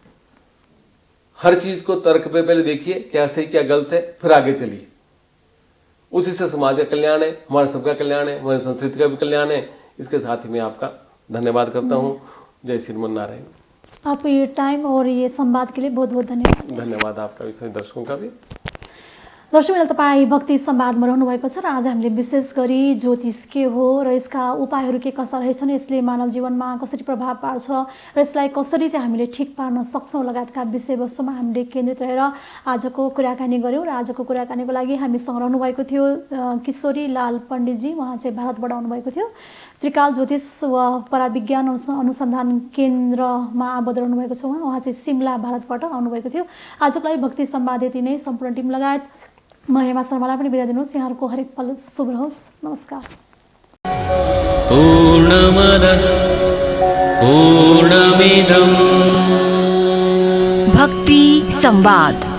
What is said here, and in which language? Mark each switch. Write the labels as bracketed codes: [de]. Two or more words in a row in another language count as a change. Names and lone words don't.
[hi] हर चीज़ को तर्क पे पहले देखिए क्या सही क्या गलत है, फिर आगे चलिए। उसी से समाज का कल्याण है, हमारा सबका कल्याण है, हमारी संस्कृति का भी कल्याण है। इसके साथ ही मैं आपका धन्यवाद करता हूँ। जय श्रीमन नारायण। आपको ये टाइम और ये संवाद के लिए बहुत बहुत धन्यवाद। धन्यवाद आपका भी, सभी दर्शकों का भी। [ne] दर्शकले तपाईँ भक्ति संवादमा रहनुभएको छ र आज हामीले विशेष गरी ज्योतिष के हो र यसका उपायहरू के कस्ता रहेछन्, यसले मानव जीवनमा कसरी प्रभाव पार्छ र यसलाई कसरी चाहिँ हामीले ठिक पार्न सक्छौँ लगायतका विषयवस्तुमा हामीले केन्द्रित रहेर आजको कुराकानी गऱ्यौँ। र आजको कुराकानीको लागि हामीसँग रहनुभएको थियो किशोरी लाल पण्डितजी, उहाँ चाहिँ भारतबाट आउनुभएको थियो। त्रिकाल ज्योतिष व पराविज्ञान अनुसन्धान केन्द्रमा आबद्ध रहनुभएको छ उहाँ चाहिँ सिमला भारतबाट आउनुभएको थियो। आजको लागि भक्ति संवाद यति नै। सम्पूर्ण टिम लगायत म हेमा शर्मालाई पनि बिदा दिनुहोस्। यहाँहरूको हरेक पल शुभ रहोस्। नमस्कार। [sa] पूर्णमदः पूर्णमिदं [ne] भक्ति संवाद।